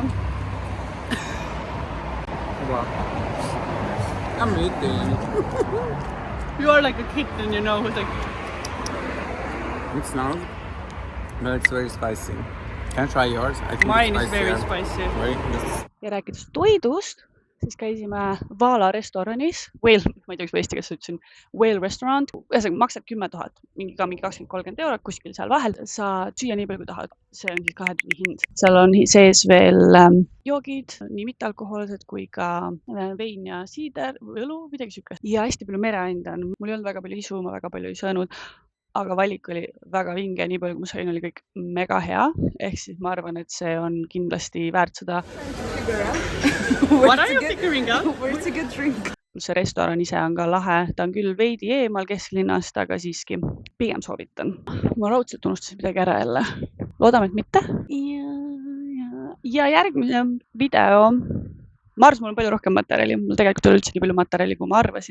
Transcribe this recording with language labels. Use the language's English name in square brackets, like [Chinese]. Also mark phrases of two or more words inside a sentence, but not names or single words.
[English] Wow. I'm eating. you are like a kitten, you know, with like It's not, but it's very spicy. Can I try yours? I think mine it's is very spicier. spicy. Very. [Estonian] Ja rääkides toidust, siis käisime Vaala restoranis, Whale, ma ei tea, kas ma eesti keeles ütlesin, [English] Whale restaurant, [Estonian] ühesõnaga maksab 10 000, mingi 20-30 eurot, kuskil seal vahel, saad süüa nii palju kui tahad, see on siis 2 tunni hind. Seal on sees veel joogid, nii mittealkohoolsed kui ka vein ja siider, õlu, midagi siukest. Ja hästi palju mereande on, mul ei olnud väga palju isu, ma väga palju ei söönud, aga valik oli väga vinge, nii palju kui ma sõin, oli kõik mega hea, ehk siis ma arvan, et see on kindlasti väärt seda. [English] What are you figuring out? Where's a good drink? [Estonian] See restoran ise on ka lahe, ta on küll veidi eemal kesklinnast, aga siiski pigem soovitan. Ma raudselt unustasin midagi ära jälle. Loodame, et mitte. Ja järgmine video. Ma arvasin, mul on palju rohkem materjali. Mul tegelikult ei ole üldse nii palju materjali, kui ma arvasin.